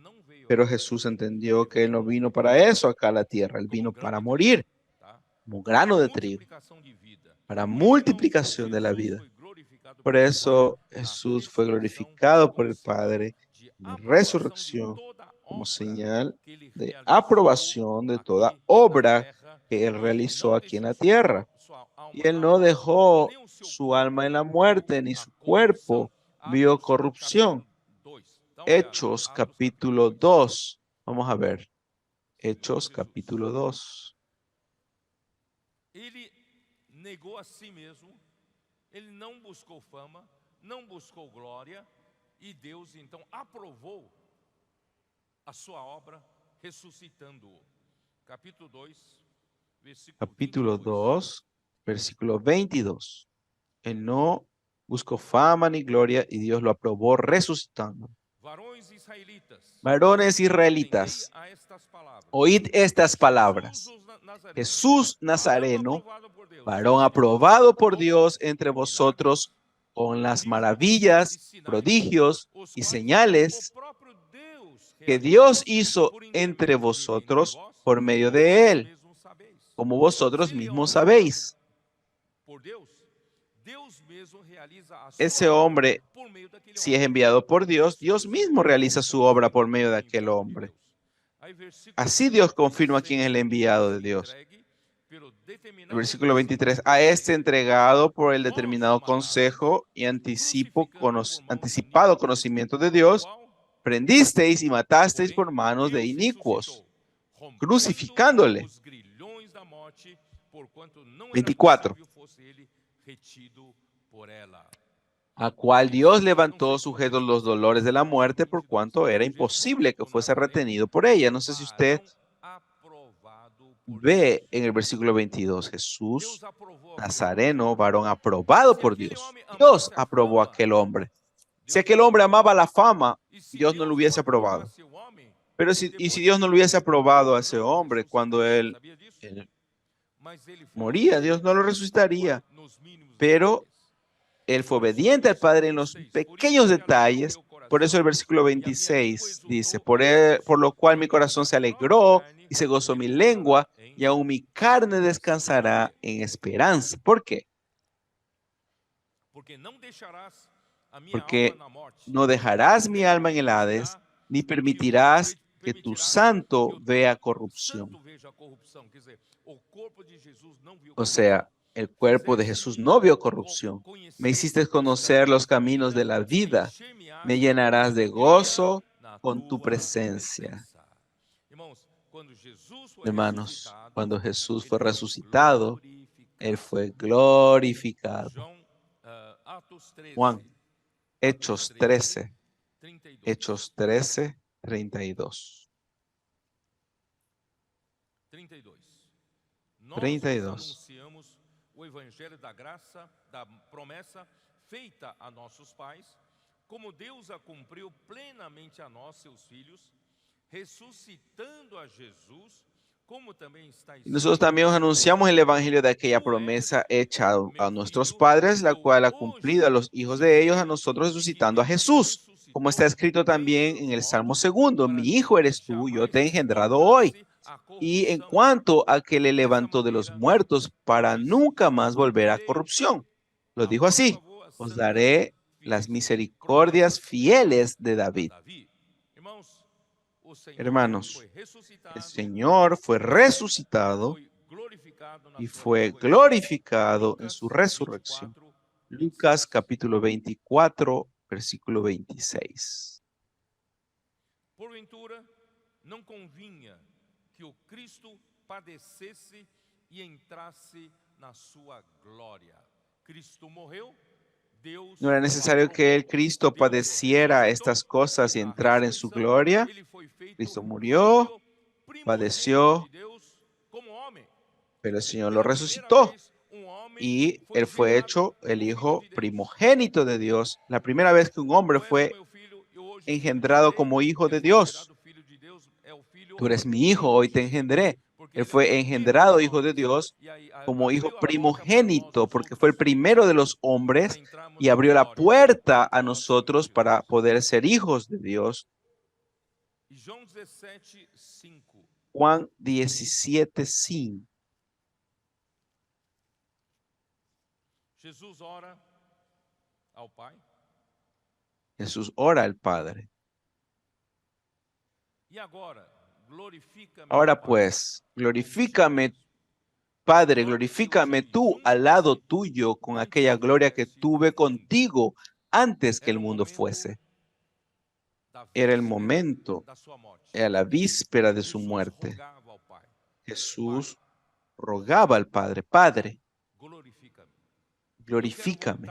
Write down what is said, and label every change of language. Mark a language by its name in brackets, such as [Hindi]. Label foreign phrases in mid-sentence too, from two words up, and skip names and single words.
[Spanish] Pero Jesús entendió que Él no vino para eso acá a la tierra, Él vino para morir como grano de trigo, para multiplicación de la vida. Por eso Jesús fue glorificado por el Padre en la resurrección como señal de aprobación de toda obra que él [Portuguese] E [Spanish] realizó [Portuguese] não [Spanish] aquí en la [Portuguese] deixou [Spanish] tierra. [Portuguese] sua alma [Spanish] Y él [Portuguese] na [Spanish] no [Portuguese] morte, [Spanish] dejó [Portuguese] nem o seu [Spanish] su [Portuguese] corpo [Spanish] alma en la [Portuguese] viu [Spanish] muerte, ni [Portuguese] a [Spanish] su [Portuguese] corrupção. [Spanish] cuerpo vio [Portuguese] Atos, capítulo [Spanish] corrupción. [Portuguese] 2. Dá uma olhada. [Spanish] Hechos [Portuguese] Atos, capítulo [Spanish] capítulo 2. 2. Vamos a ver. [Portuguese] Senhor [Spanish] Hechos [Portuguese] Jesus. [Spanish] capítulo 2. [Portuguese] Ele negou a si mesmo, ele não buscou fama, não buscou glória, e Deus então aprovou a sua obra ressuscitando-o. Capítulo 2, versículo [Spanish] Capítulo [Portuguese] 22. [Spanish] 2, versículo 22. Él no buscó fama ni gloria y Dios lo aprobó resucitando. [Portuguese] Varões israelitas, [Spanish] Varones [Portuguese] atendei [Spanish] israelitas, [Portuguese] a estas palavras. [Spanish] oíd estas [Portuguese] Jesus [Spanish] palabras. [Portuguese] o Nazareno, [Spanish] Jesús [Portuguese] varão [Spanish] Nazareno, [Portuguese] aprovado por Deus, [Spanish] varón aprobado por [Portuguese] com [Spanish] Dios entre [Portuguese] milagres, [Spanish] vosotros, con las [Portuguese] prodígios e [Spanish] maravillas, [Portuguese] sinais, [Spanish] prodigios [Portuguese] os [Spanish] y [Portuguese] quais o [Spanish] señales [Portuguese] próprio Deus [Spanish] que [Portuguese] realizou [Spanish] Dios hizo [Portuguese] por [Spanish] entre [Portuguese] intermédio dele entre [Spanish] vosotros [Portuguese] vós, [Spanish] por medio [Portuguese] como [Spanish] de [Portuguese] vós [Spanish] él, [Portuguese] mesmos sabeis. [Spanish] como [Portuguese] Se [Spanish] vosotros [Portuguese] ele é [Spanish] mismos [Portuguese] homem enviado [Spanish] sabéis. [Portuguese] por Deus, Deus mesmo realiza a [Spanish] Ese [Portuguese] sua obra [Spanish] hombre, [Portuguese] por meio daquele [Spanish] si es [Portuguese] homem. [Spanish] enviado por Dios, Dios [Portuguese] Jesus [Spanish] mismo [Portuguese] é o [Spanish] realiza su obra por medio de aquel [Portuguese] enviado de [Spanish] hombre. [Portuguese] Deus. Aí, versículo [Spanish] Así Dios confirma [Portuguese] 23, [Spanish] quién es el enviado de [Portuguese] este [Spanish] Dios. [Portuguese] entregue pelo [Spanish] El [Portuguese] determinado [Spanish] versículo 23, [Portuguese] princípio [Spanish] a [Portuguese] do [Spanish] este [Portuguese] conhecimento, [Spanish] entregado por el [Portuguese] vós o [Spanish] determinado [Portuguese] matastes, [Spanish] consejo y [Portuguese] crucificando por mãos de [Spanish] anticipado [Portuguese] iníquos, [Spanish] conocimiento de [Portuguese] o [Spanish] Dios, [Portuguese] qual, [Spanish] prendisteis y matasteis [Portuguese] porém, [Spanish] por manos de [Portuguese] Deus [Spanish] inicuos, [Portuguese] ressuscitou, rompendo [Spanish] crucificándole. [Portuguese] os grilhões da morte, porquanto não era [Spanish] 24, [Portuguese] possível fosse ele retido por ela. [Spanish] a cual Dios [Portuguese] Jesus não [Spanish] levantó [Portuguese] fez com [Spanish] sujetos [Portuguese] estas [Spanish] los dolores de la [Portuguese] palavras. [Spanish] muerte [Portuguese] Versículo [Spanish] por [Portuguese] 22. [Spanish] cuanto era [Portuguese] Jesus, [Spanish] imposible que [Portuguese] o [Spanish] fuese [Portuguese] Nazareno, [Spanish] retenido por ella. No sé si usted [Portuguese] varão aprovado por [Spanish] ve [Portuguese] Deus. [Spanish] en el versículo 22, [Portuguese] Deus [Spanish] Jesús [Portuguese] aprovou aquele homem. [Spanish] Nazareno, varón aprobado [Portuguese] Se [Spanish] por [Portuguese] aquele [Spanish] Dios. [Portuguese] homem [Spanish] Dios [Portuguese] amasse a [Spanish] aprobó a [Portuguese] fama, [Spanish] aquel hombre. Si [Portuguese] Deus [Spanish] aquel [Portuguese] não [Spanish] hombre amaba [Portuguese] aprovaria. [Spanish] la fama, [Portuguese] E se [Spanish] Dios no lo [Portuguese] Deus não [Spanish] hubiese aprobado. [Portuguese] aprovasse o homem, [Spanish] Pero [Portuguese] depois [Spanish] si [Portuguese] de [Spanish] Dios no lo hubiese [Portuguese] morto, [Spanish] aprobado a [Portuguese] Deus [Spanish] ese [Portuguese] não o [Spanish] hombre cuando [Portuguese] ressuscitaria. [Spanish] él, [Portuguese] Sabia disso? [Spanish] él [Portuguese] Mas ele foi [Spanish] moría, Dios no lo [Portuguese] obediente ao Pai [Spanish] resucitaría. [Portuguese] nos mínimos [Spanish] Pero [Portuguese] detalhes. [Spanish] él fue [Portuguese] Por isso, [Spanish] obediente al [Portuguese] versículo [Spanish] Padre en los [Portuguese] 26. Por isso [Spanish] pequeños [Portuguese] se alegrou [Spanish] detalles. [Portuguese] meu [Spanish] Por eso [Portuguese] coração [Spanish] el versículo [Portuguese] e a minha língua [Spanish] 26 dice, [Portuguese] exultou em Deus. [Spanish] por lo cual mi [Portuguese] Também [Spanish] corazón [Portuguese] minha [Spanish] se [Portuguese] própria [Spanish] alegró [Portuguese] carne [Spanish] y se gozó mi [Portuguese] repousará [Spanish] lengua [Portuguese] em [Spanish] y aún mi carne [Portuguese] esperança. Por [Spanish] descansará [Portuguese] quê? [Spanish] en esperanza. ¿Por qué? [Portuguese] Porque não deixarás a minha alma [Spanish] Porque [Portuguese] na morte, [Spanish] no dejarás mi [Portuguese] nem [Spanish] alma en el Hades, [Portuguese] permitirá [Spanish] ni [Portuguese] que [Spanish] permitirás que tu [Portuguese] que [Spanish] santo [Portuguese] o teu [Spanish] vea corrupción. [Portuguese] santo veja a corrupção. Quer dizer, o corpo de Jesus não viu [Spanish] O [Portuguese] corrupção. [Spanish] sea, el cuerpo de Jesús no vio corrupción. Me hiciste conocer los caminos de la vida. Me llenarás de gozo [Portuguese] Na [Spanish] con tu [Portuguese] tua [Spanish] presencia. [Portuguese] presença. Irmãos, quando Jesus foi [Spanish] Hermanos, [Portuguese] ressuscitado, [Spanish] cuando Jesús [Portuguese] ele [Spanish] fue [Portuguese] foi [Spanish] resucitado, Él [Portuguese] glorificado. [Spanish] fue glorificado. [Portuguese] João, Atos 13, [Spanish] Juan, [Portuguese] Atos [Spanish] Hechos 13, [Portuguese] 32. [Spanish] Hechos 13, 32. [Portuguese] 32. Nós vos [Spanish] 32. [Portuguese] anunciamos o evangelho da graça, da promessa feita a nossos pais, como Deus a cumpriu plenamente a nós, seus filhos, ressuscitando a Jesus, como também está [Spanish] Y nosotros [Portuguese] escrito. [Spanish] también os anunciamos el evangelio de aquella [Portuguese] Tu és [Spanish] promesa hecha a [Portuguese] meu [Spanish] nuestros [Portuguese] filho, [Spanish] padres, la [Portuguese] eu [Spanish] cual ha [Portuguese] hoje [Spanish] cumplido a los hijos de ellos, a nosotros resucitando a [Portuguese] vivifiquei, [Spanish] Jesús. Como está [Portuguese] ressuscitou [Spanish] escrito también [Portuguese] dentre [Spanish] en [Portuguese] os [Spanish] el Salmo [Portuguese] mortos, [Spanish] segundo, [Portuguese] para [Spanish] mi [Portuguese] que [Spanish] hijo eres tú, yo [Portuguese] jamais [Spanish] te he engendrado hoy. [Portuguese] voltasse a [Spanish] Y en [Portuguese] corrupção. [Spanish] cuanto a que le [Portuguese] Dessa [Spanish] levantó de los [Portuguese] maneira, [Spanish] muertos para [Portuguese] vos [Spanish] nunca más volver a [Portuguese] cumprirei [Spanish] corrupción. Lo [Portuguese] a [Spanish] dijo [Portuguese] vosso [Spanish] así, [Portuguese] favor as os santas [Spanish] daré [Portuguese] fiéis [Spanish] las misericordias [Portuguese] promessas feitas [Spanish] fieles de [Portuguese] a [Spanish] David. [Portuguese] Davi. Irmãos, o Senhor [Spanish] Hermanos, [Portuguese] foi [Spanish] el [Portuguese] ressuscitado, [Spanish] Señor fue resucitado [Portuguese] foi glorificado na [Spanish] y [Portuguese] sua [Spanish] fue [Portuguese] ressurreição. [Spanish] glorificado en su [Portuguese] Lucas [Spanish] resurrección. [Portuguese] 24, 26. [Spanish] Lucas capítulo 24, versículo 26. [Portuguese] Porventura, não convinha que o Cristo padecesse e entrasse na sua glória. Cristo morreu, Deus [Spanish] ¿No era [Portuguese] o [Spanish] necesario que el [Portuguese] aprovou. [Spanish] Cristo [Portuguese] Deus o [Spanish] padeciera [Portuguese] ressuscitou [Spanish] estas [Portuguese] e [Spanish] cosas y [Portuguese] na [Spanish] entrar en su [Portuguese] ressurreição [Spanish] gloria? [Portuguese] ele foi feito [Spanish] Cristo murió, [Portuguese] filho primogênito de [Spanish] padeció, [Portuguese] Deus como homem. [Spanish] pero el Señor lo [Portuguese] Pela primeira [Spanish] resucitó [Portuguese] vez, homem [Spanish] y [Portuguese] foi [Spanish] él fue [Portuguese] gerado [Spanish] hecho el [Portuguese] como filho [Spanish] hijo [Portuguese] de Deus. [Spanish] primogénito de Dios. La primera vez que un hombre [Portuguese] Tu és o [Spanish] fue [Portuguese] meu filho e hoje te [Spanish] engendrado [Portuguese] gerei. [Spanish] como hijo [Portuguese] Ele [Spanish] de [Portuguese] foi [Spanish] Dios. [Portuguese] gerado filho de Deus, é o filho [Spanish] Tú eres mi hijo, hoy te [Portuguese] primogênito, [Spanish] engendré. [Portuguese] porque [Spanish] Él [Portuguese] ele foi o [Spanish] fue [Portuguese] primeiro dos [Spanish] engendrado hijo de [Portuguese] homens. [Spanish] Dios [Portuguese] E aí [Spanish] como hijo [Portuguese] abriu a porta para nós, [Spanish] primogénito, [Portuguese] os [Spanish] porque fue el [Portuguese] outros, [Spanish] primero de los [Portuguese] para [Spanish] hombres [Portuguese] entrarmos [Spanish] y [Portuguese] na [Spanish] abrió la [Portuguese] glória [Spanish] puerta a [Portuguese] do nosso Senhor [Spanish] nosotros para [Portuguese] Jesus. [Spanish] poder ser hijos de Dios. [Portuguese] E João 17, 5. [Spanish] Juan 17:5. [Portuguese] Jesus ora ao Pai. [Spanish] Jesús ora al Padre. [Portuguese] E agora, glorifica-me, [Spanish] Ahora [Portuguese] ó Pai, [Spanish] pues, glorifícame Padre, glorifícame tú al lado tuyo con aquella gloria que tuve contigo antes que el mundo fuese. Era el momento, era la víspera de su muerte. Jesús rogaba al Padre, Padre, glorifícame.